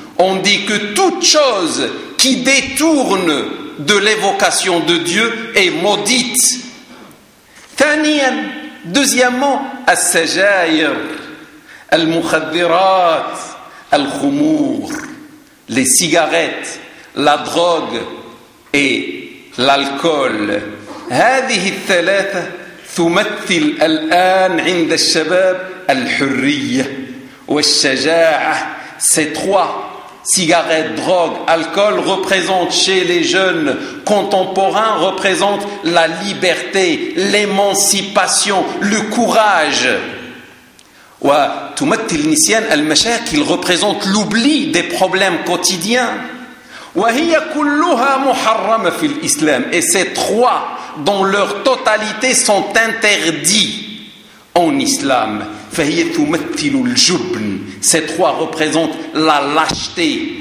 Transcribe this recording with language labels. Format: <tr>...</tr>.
<fr>On dit que toute chose qui détourne de l'évocation de Dieu est maudite.</fr> <ar>ثانيا,</ar> <fr>deuxièmement,</fr> <ar>السجاير, المخدرات, الخمور,</ar> <fr>les cigarettes, la drogue et l'alcool.</fr> <ar>هذه الثلاثة تمثل الآن عند الشباب الحرية والشجاعة.</ar> <fr>Ces trois, cigarettes, drogue, alcool, représentent chez les jeunes contemporains, représentent la liberté, l'émancipation, le courage.</fr> <ar>وتمثل نسيان المشاكل</ar> <fr>représente l'oubli des problèmes quotidiens</fr> <ar>وهي كلها محرمة في الإسلام</ar> <fr>et ces trois dans leur totalité sont interdits en islam</fr> <ar>فهي تمثل الجبن</ar> <fr>ces trois représentent la lâcheté</fr>